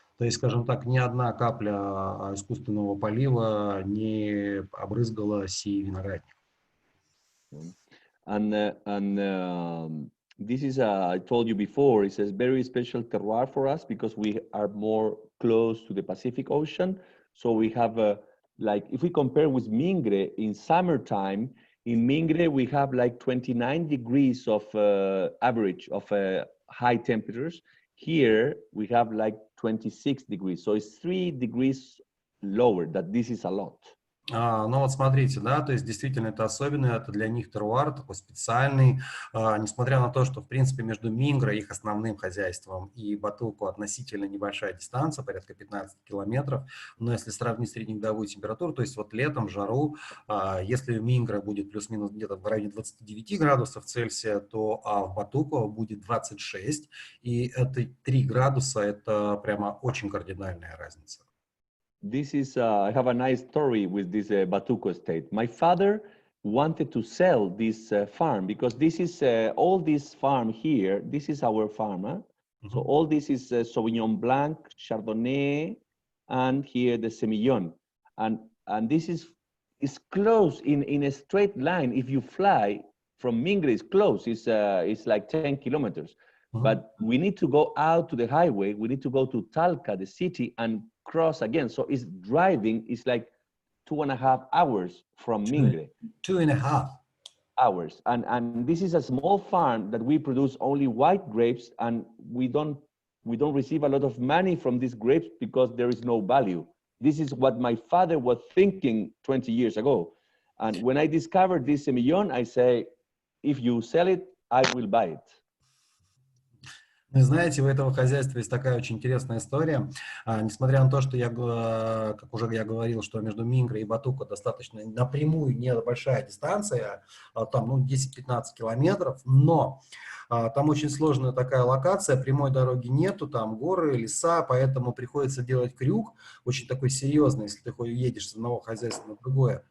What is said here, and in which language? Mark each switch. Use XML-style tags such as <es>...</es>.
<ru>То есть, скажем так, ни одна капля искусственного полива не обрызгала сей виноградник.</ru> <en>And this is, I told you before, it's a very special terroir for us because we are more close to the Pacific Ocean. So we have, like, if we compare with Mingre, in summertime, in Mingre, we have like 29 degrees of average of high temperatures. Here, we have like 26 degrees. So it's 3 degrees lower, that this is a lot.</en> <ru>Ну вот смотрите, да, то есть действительно это особенно, это для них терруар такой специальный, несмотря на то, что в принципе между Мингро, их основным хозяйством, и Батуко относительно небольшая дистанция, порядка 15 километров, но если сравнить среднегодовую температуру, то есть вот летом в жару, если в Мингро будет плюс-минус где-то в районе 29 градусов Цельсия, то в Батуко будет 26, и это 3 градуса, это прямо очень кардинальная разница.</ru> <en>This is, I have a nice story with this Batuco estate. My father wanted to sell this farm because this is, all this farm here, this is our farm. Huh? Mm-hmm. So all this is Sauvignon Blanc, Chardonnay, and here the Semillon. And this is close in a straight line. If you fly from Mingre, it's close, it's like 10 kilometers. Mm-hmm. But we need to go out to the highway. We need to go to Talca, the city, and cross again. So it's driving, it's like 2.5 hours from Mingre. 2.5 hours. And this is a small farm that we produce only white grapes, and we don't receive a lot of money from these grapes because there is no value. This is what my father was thinking 20 years ago. And when I discovered this semillon, I say, if you sell it, I will buy it.</en> <ru>Вы знаете, у этого хозяйства есть такая очень интересная история. Несмотря на то, что как уже я говорил, что между Мингро и Батуко достаточно напрямую небольшая дистанция, там ну, 10-15 километров, но там очень сложная такая локация, прямой дороги нету, там горы, леса, поэтому приходится делать крюк, очень такой серьезный, если ты едешь с одного хозяйства на другое.</ru>